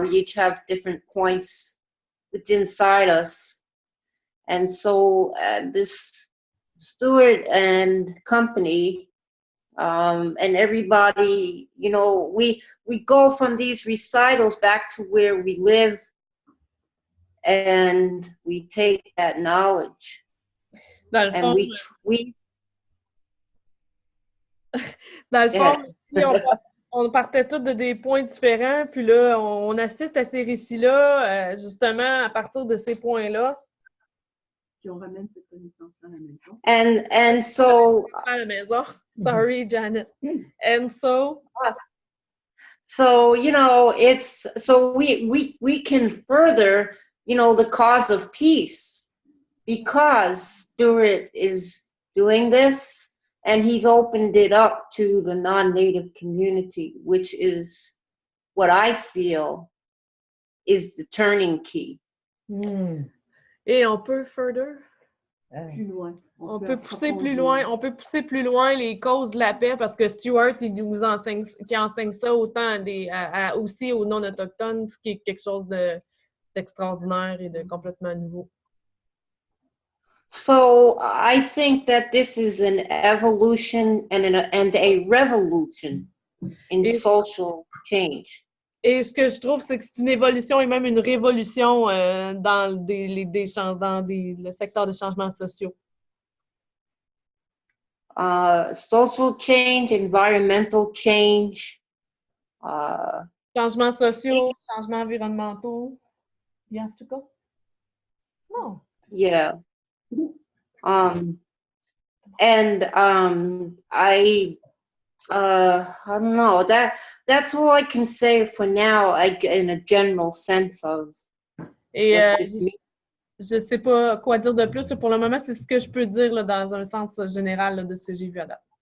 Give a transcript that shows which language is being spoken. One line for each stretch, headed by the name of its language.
English: We each have different points within inside us, and so this Stuart and company, and everybody, you know, we go from these recitals back to where we live, and we take that knowledge, and we
French: Dans le
English: Yeah.
French: fond, ici, on partait tous de des points différents, puis là, on assiste à ces récits-là, justement, à partir de ces points-là. Puis on ramène cette connaissance-là à la maison.
English: And so
French: À la maison.
English: Sorry, Janet. And so, so you know, it's so we can further, you know, the cause of peace because Stuart is doing this and he's opened it up to the non-native community, which is what I feel is the turning key.
French: et on peut
English: further.
French: Plus loin. On peut pousser plus loin. On peut pousser plus loin les causes de la paix parce que Stuart, il nous enseigne, qui enseigne ça autant aussi aux non-autochtones, ce qui est quelque chose d'extraordinaire et de complètement nouveau.
English: So I think that this is an evolution and a revolution in social change.
French: Et ce que je trouve, c'est que c'est une évolution et même une révolution dans le secteur des changements sociaux.
English: Social change, environmental change.
French: Changements sociaux, changements environnementaux.
English: You have to go? No. Yeah. And I don't know, that's all I can say for now, in a general sense of
French: Et
English: what this means.
French: je sais pas quoi dire de plus. Pour le moment, c'est ce que je peux dire là, dans un sens général là, de ce que j'ai vu à date.